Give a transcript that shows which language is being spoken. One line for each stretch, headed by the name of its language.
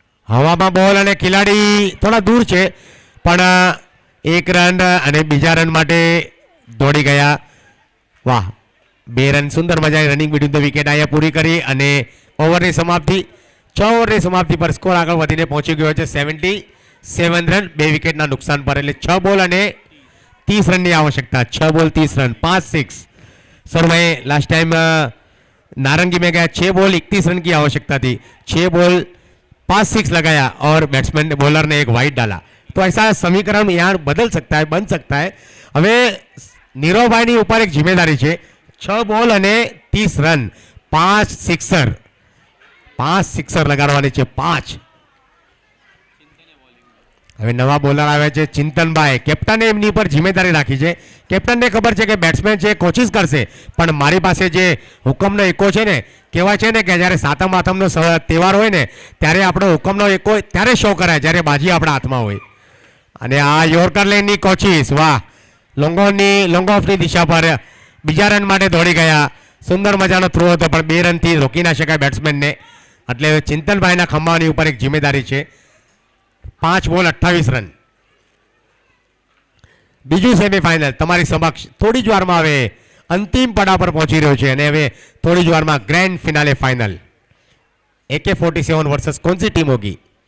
Gujarati: હવામાં બોલ અને ખેલાડી થોડા દૂર છે પણ એક રન અને બીજા રન માટે દોડી ગયા વાહ 2 રન સુંદર મજાની રનિંગ બિટવીન ધ વિકેટ અહીંયા પૂરી કરી અને ઓવરની સમાપ્તિ 6 ઓવરની સમાપ્તિ પર સ્કોર આગળ વધીને પહોંચી ગયો છે 77 રન 2 વિકેટના નુકસાન પર એટલે 6 બોલ અને 30 રનની આવશ્યકતા 6 બોલ 30 રન 5-6 સર મેં લાસ્ટ ટાઈમ
Hindi: नारंगी में गया 6 बॉल 31 रन की आवश्यकता थी, 6 बॉल 5 6 लगाया और बैट्समैन ने बॉलर ने एक वाइड डाला। तो ऐसा समीकरण यहाँ बदल सकता है, बन सकता है।
Gujarati: હવે નીરવભાઈની ઉપર એક જિમ્મેદારી છે, 6 બોલ અને 30 રન, 5 સિક્સર લગાડવાની છે, 5। હવે નવા બોલર આવે છે ચિંતનભાઈ, કેપ્ટને એમની ઉપર જિમ્મેદારી રાખી છે। કેપ્ટનને ખબર છે કે બેટ્સમેન છે કોશિશ કરશે, પણ મારી પાસે જે હુકમનો એકો છે ને, કહેવાય છે ને કે જ્યારે સાતમ આઠમનો તહેવાર હોય ને ત્યારે આપણો હુકમનો એકો ત્યારે શો કરાય જ્યારે બાજી આપણા હાથમાં હોય। અને આ યોર્કર લેનની કોશિશ, વાહ, લોંગ ઓફની દિશા પર બીજા રન માટે દોડી ગયા। સુંદર મજાનો થ્રો હતો પણ 2 રનથી રોકી ના શકાય બેટ્સમેનને। એટલે ચિંતનભાઈના ખંભાની ઉપર એક જિમ્મેદારી છે, 5 બોલ 28 રન। બીજું સેમીફાઇનલ તમારી સમક્ષ થોડી જ વારમાં હવે અંતિમ પડાવ પર પહોંચી રહ્યો છે અને હવે થોડી જ વારમાં grand finale final.
Hindi: AK-47 versus कौन सी टीम होगी?